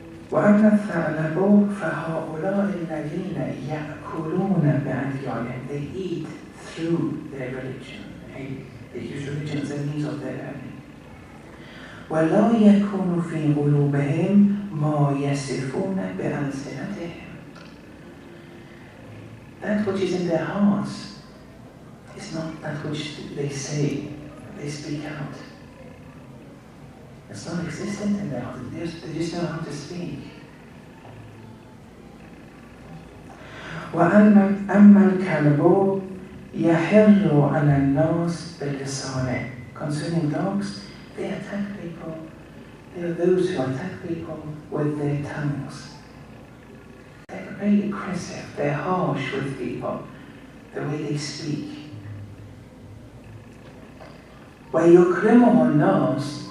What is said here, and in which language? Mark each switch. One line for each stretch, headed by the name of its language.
Arabic: وأما الثعلب فهؤلاء الذين يأكلون بأديانهم.
English: They eat through their religion. They use religion as a means of their earning.
Arabic: ولا يكون في قلوبهم ما يصفون بألسنتهم.
English: That which is in their hearts is not that which they say, they speak out. It's not existent in their hearts. They just know how to speak.
Arabic: وأما الكلب يحر على الناس بلسانه.
English: Concerning dogs, they attack people. They are those who attack people with their tongues. They're very aggressive. They're harsh with people, the way they speak.
Arabic: وَيُكْرِمُهُ النَّاسِ.